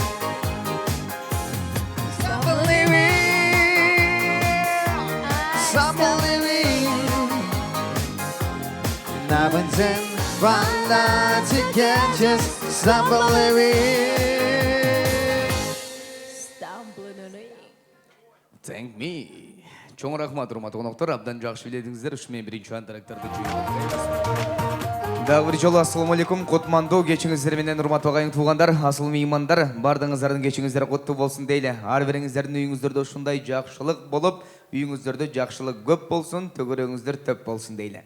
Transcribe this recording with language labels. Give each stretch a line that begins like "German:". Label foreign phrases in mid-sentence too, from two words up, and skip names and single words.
English: Stumbling in. Stumbling in. Now and then, find light to catch us, stumbling in. Thank me.
Kyrgyz: Чоң рахмат, урматтуу коноктор. Абдан жакшы биледиңиздер. Ушу менен биринчи антарактарды жүйөбүз. Дагы бир жолу ассаламу алейкум. Котмандуу кечиңиздер менен урматтуу агайың туугандар, асыл меймандар, бардыгыңыздардын кечиңиздер куттуу болсун дейле. Ар бириңиздердин үйүңүздөрдө ушундай жакшылык болуп, үйүңүздөрдө жакшылык көп болсун, төгөрөңүздөр төп болсун дейле.